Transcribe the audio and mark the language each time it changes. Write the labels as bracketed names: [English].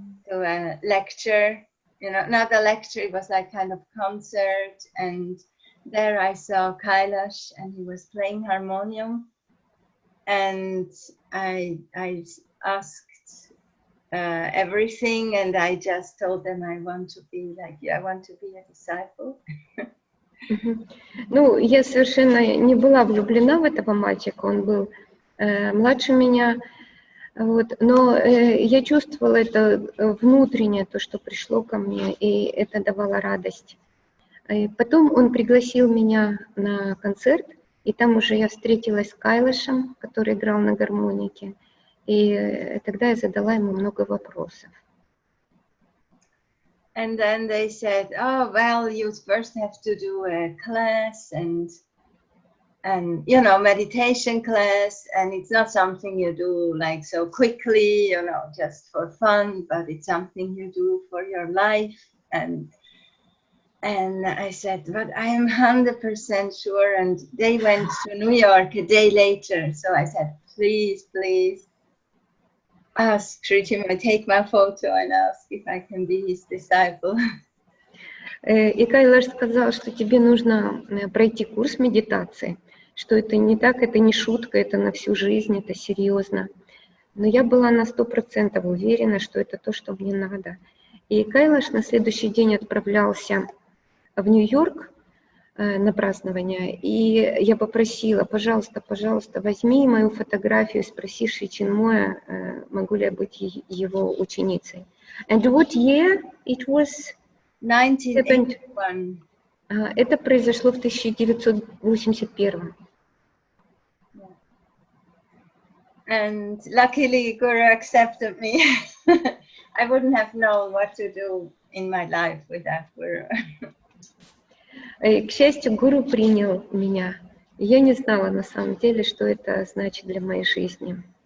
[English] a lecture, you know, not a lecture, it was like kind of concert, and there I saw Kailash, and he was playing harmonium, and I asked everything, and I just told them I want to be like you, I want to be a disciple. [Russian] Ну, я совершенно не была влюблена в этого мальчика, он был младше меня, вот, но я чувствовала это внутреннее, то, что пришло ко мне, и это давало радость. И потом он пригласил меня на концерт, и там уже я встретилась с Кайлашем, который играл на гармонике, и тогда я задала ему много вопросов. [English] And then they said, "Oh, well, you first have to do a class and you know, meditation class, and it's not something you do like so quickly, you know, just for fun, but it's something you do for your life." And I said, "But I am 100% sure." And they went to New York a day later, so I said, "Please, please ask Sri take my photo and ask if I can be his disciple." [Russian] И Кайлаш сказал, что тебе нужно пройти курс медитации, что это не так, это не шутка, это на всю жизнь, это серьезно. Но я была на 100% уверена, что это то, что мне надо. И Кайлаш на следующий день отправлялся в Нью-Йорк на празднование, и я попросила, пожалуйста, пожалуйста, возьми мою фотографию, спроси Шри Чинмоя, могу ли я быть его ученицей. [English] And what year it was? 1981. [Russian] Это произошло в 1981. [English] And luckily Guru accepted me. I wouldn't have known what to do in my life without Guru. [Russian] К счастью, Гуру принял меня. Я не знала на самом деле, что это значит для моей жизни.